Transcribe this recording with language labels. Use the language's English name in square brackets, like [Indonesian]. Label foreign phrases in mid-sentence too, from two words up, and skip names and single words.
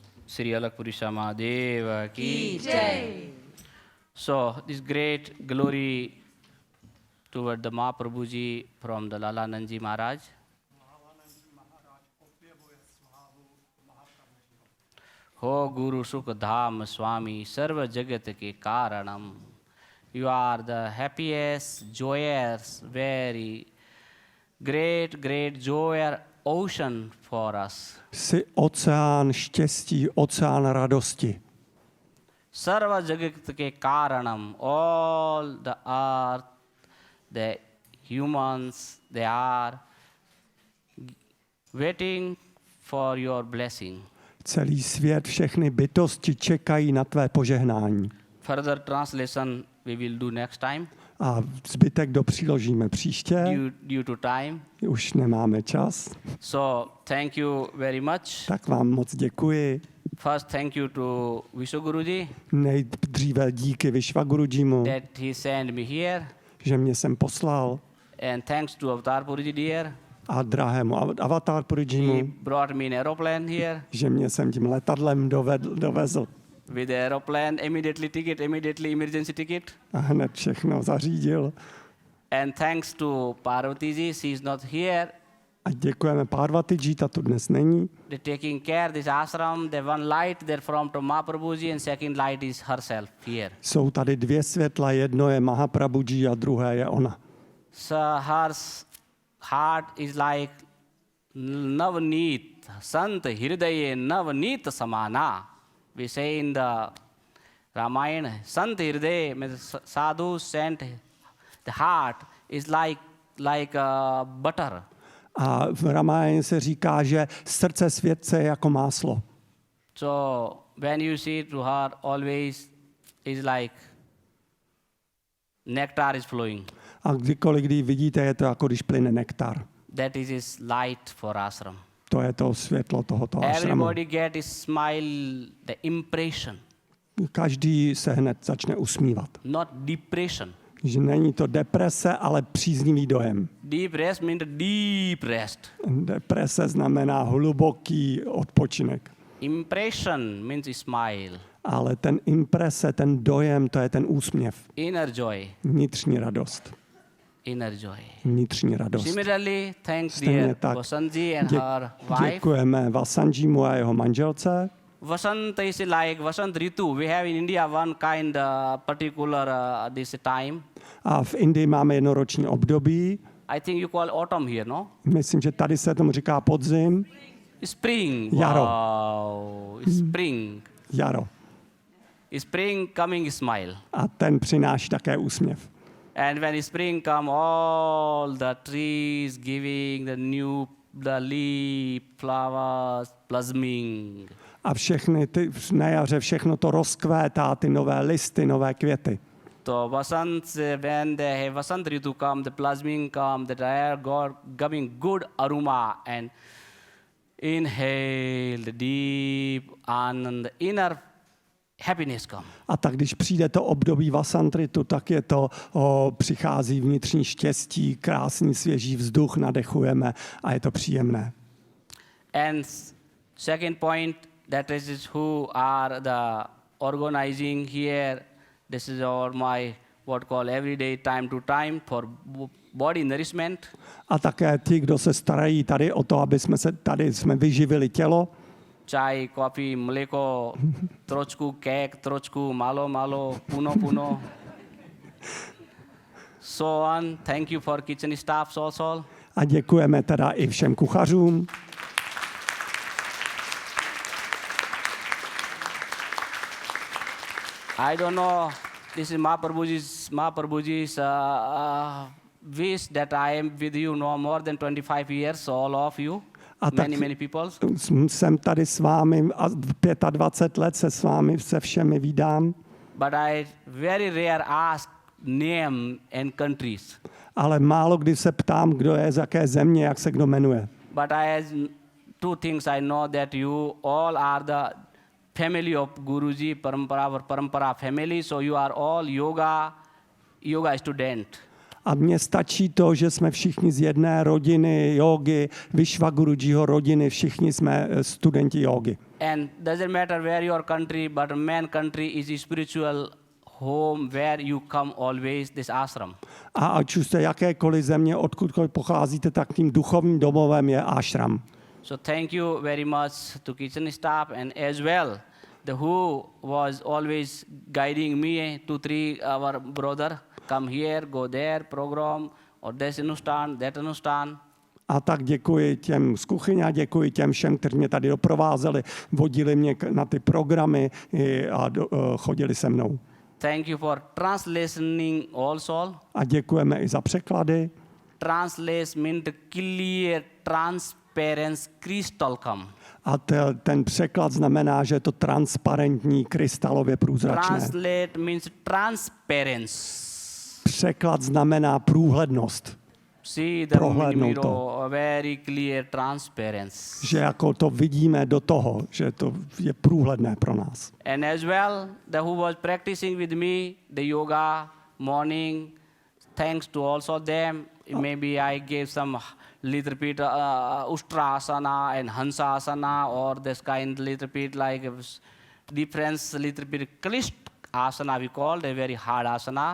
[Hindi] Sri Alakpuri Mahadev ki. Jai. [English] So this great glory toward the Mahaprabhu ji from the Lalanand ji Maharaj. [Hindi] Ho Guru Sukh Dham Swami Sarva Jagat ke Karanam. [English] You are the happiest, joyous, very great joy ocean for us. [Czech] Jsi oceán štěstí, oceán radosti. [Hindi] Sarva Jagat ke Karanam. [English] All the earth, the humans, they are waiting for your blessing. [Czech] Celý svět, všechny bytosti čekají na tvé požehnání. [English] Further translation we will do next time. [Czech] A zbytek dopřiložíme příště. [English] Due to time. [Czech] Už nemáme čas. [English] So thank you very much. [Czech] Tak vám moc děkuji. [English] First thank you to Vishwaguruji [Czech] Nejdříve díky Vishwagurujimu, [English] that he sent me here. [Czech] že mě sem poslal. [English] And thanks to Avatar Puriji dear. [Czech] A drahému Avatar [English] He [Czech] Purijimu, [English] brought me an aeroplane here. [Czech] že mě sem tím letadlem dovezl. [English] With the aeroplane, immediately emergency ticket. [Czech] A hned všechno zařídil. [English] And thanks to Parvati ji, she is not here. [Czech] A děkujeme Parvati, ta tu dnes není. [English] They're taking care this ashram. The one light there from to Mahaprabhuji and second light is herself here. [Czech] Jsou tady dvě světla, jedno je Mahaprabhuji a druhé je ona. [English] So her heart is like Navneet, [Hindi] Sant Hirdaye Navneet Samana. [English] We say in the Ramayana, [Hindi] Sant Hirdaye [English] means sadhu sent. The heart is like butter. [Czech] A v Ramáyanu se říká, že srdce světce je jako máslo. [English] So when you see to her, always is like nectar is flowing. [Czech] A kdykoliv, kdy vidíte, je to jako když plyne nektar. [English] That is his light for ashram. [Czech] To je to světlo tohoto ashramu. [English] Everybody get a smile, the impression, [Czech] Každý se hned začne usmívat. [English] not depression. [Czech] Že není to deprese, ale příznivý dojem. [English] Deep rest means deep rest. [Czech] Deprese znamená hluboký odpočinek. [English] Impression means smile. [Czech] Ale ten imprese, ten dojem, to je ten úsměv. [English] Inner joy. [Czech] Vnitřní radost. [English] Inner joy. [Czech] Vnitřní radost. [English] Similarly, thanks [Czech] Stejně [English] dear [Czech] tak. [English] Vasanji and her wife. [Czech] Děkujeme Vasanjimu a jeho manželce. [English] Vasant is like [Hindi] Vasant Ritu. [English] We have in India one kind particular this time. [Czech] A v Indii máme jednoroční období. [English] I think you call autumn here, no? [Czech] Myslím, že tady se tomu říká podzim. [English] Spring. [Czech] Jaro. [English] Wow. Spring. [Czech] Jaro. [English] Spring coming smile. [Czech] A ten přináší také úsměv. [English] And when spring come, all the trees giving the leaf, flowers, blossoming. [Czech] A všechny ty, na jaře všechno to rozkvétá, ty nové listy, nové květy. [English] So Vasant, when the [Hindi] Vasant Ritu [English] come, the blossoming come, the air giving good aroma and inhale the deep and the inner happiness come. [Czech] A tak když přijde to období Vasantritu, tak je to, přichází vnitřní štěstí, krásný svěží vzduch, nadechujeme a je to příjemné. [English] And second point, that is who are the organizing here. This is my what call everyday time to time for body nourishment. [Czech] A také ti, kdo se starají tady o to, aby jsme vyživili tělo. [Croatian] Chai, coffee, mleko, trošku cake, trošku malo, puno. [English] So on. Thank you for kitchen staff also. [Czech] A děkujeme teda i všem kuchařům. [English] I don't know, this is Mahaprabhuji's wish that I am with you no more than 25 years, all of you, many people. [Czech] Jsem tady s vámi a 25 let se s vámi se všemi vídám. [English] But I very rare ask name and countries. [Czech] Ale málo kdy se ptám, kdo je z jaké země, jak se kdo jmenuje. [English] But two things I know that you all are the family of Guruji, Parampara family, so you are all yoga student. [Czech] A mně stačí to, že jsme všichni z jedné rodiny jógy, Vishwagurujiho rodiny, všichni jsme studenti jógy. [English] And doesn't matter where your country, but man country is a spiritual home where you come always, this ashram. [Czech] A ať už jste jakékoliv země, odkudkoliv pocházíte, tak tím duchovním domovem je ashram. [English] So thank you very much to kitchen staff and as well the who was always guiding me 2-3 our brother come here, go there, program or this anustan, that anustan. [Czech] A tak děkuji těm z kuchyně a děkuji těm všem, kteří mě tady doprovázeli, vodili mě na ty programy a chodili se mnou. [English] Thank you for translating also. [Czech] A děkujeme i za překlady. [English] Translate means the clear, transparent, crystal come. [Czech] A ten překlad znamená, že je to transparentní, krystalově průzračné. [English] Translate means transparency. [Czech] Překlad znamená průhlednost. [English] See the [Czech] Prohlédnout [English] mirror, [Czech] to. [English] a very clear transparency. [Czech] Že jako to vidíme do toho, že to je průhledné pro nás. [English] And as well, the who was practicing with me the yoga morning, thanks to also them. Maybe I gave some little bit Ustrasana and Hansasana or this kind little bit like difference little bit Klist asana we call a very hard asana.